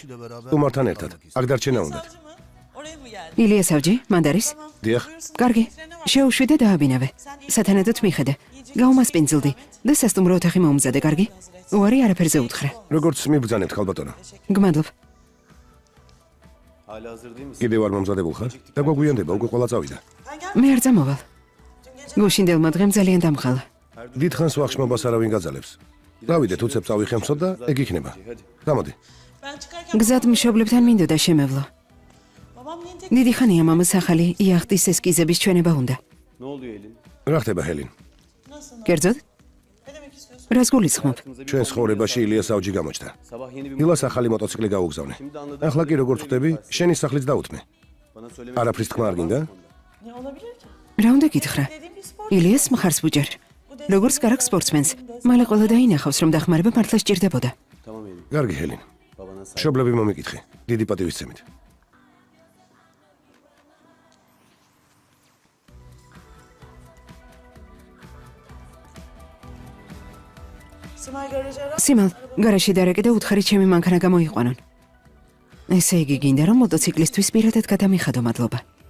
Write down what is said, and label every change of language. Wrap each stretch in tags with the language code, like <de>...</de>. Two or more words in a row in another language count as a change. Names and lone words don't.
<ka>სტუმართან ერთად. აქ დარჩენა უნდათ. ილიას ავჯი, მანდარის? დიახ, კარგი, შეუშვი და დააბინავე. სათანადოდ მიხედე. გაუმასპინძლდი და სასტუმრო ოთახი მოუმზადე, კარგი? უარი არაფერზე უთხრე. როგორც მიბრძანებთ ქალბატონო. გმადლობ.</ka> <tr>Hala hazır değil misin?</tr> <ka>კიდევ არ მომზადებულ ხარ? დაგვაგვიანდება, უკვე ყველა წავიდა. მე არ წამოვალ. გუშინდელმა დღემ ძალიან დამხალა. დიდხანს ვახშმობას არავინ გაძალებს. დავიდეთ, უცებ წავიხემსო და ეგ იქნება. გამოდი. გზად მშობლებთან მინდოდა შემევლო. დიდი ხანია მამას ახალი იახტის ესკიზების ჩვენება უნდა.</ka> <tr>Ne oluyor Helin?</tr> <ka>რა ხდება ჰელინ? კერძოდ? რას გულისხმობ? ჩვენ ცხოვრებაში ილიას ავჯი გამოჩნდა.</ka> <tr>Sabah yeni bir</tr> <ka>ილას ახალი მოტოციკლი გაუგზავნე. ახლა კი როგორც ხდები, შენი სახლიც დაუთმე.</ka> <tr>bana söyle.</tr> <ka>არაფრის თქმა არ გინდა? რა უნდა გითხრა? ილიას მხარს ვუჭერ. როგორც კარგ სპორტსმენს, მალე ყველა დაინახავს, რომ დახმარება მართლა სჭირდებოდა.</ka> <tr>Tamam Helin.</tr> <ka>კარგი ჰელინ.</ka> <tr>Babana sağ.</tr> <ka>მშობლები მომიკითხე. დიდი პატივისცემით. სიმალ, გარაში დარეკე და უთხარი ჩემი მანქანა გამოიყვანონ. ესე იგი გინდა რომ მოტოციკლისთვის პირადად გადამიხადო, მადლობა.</ka>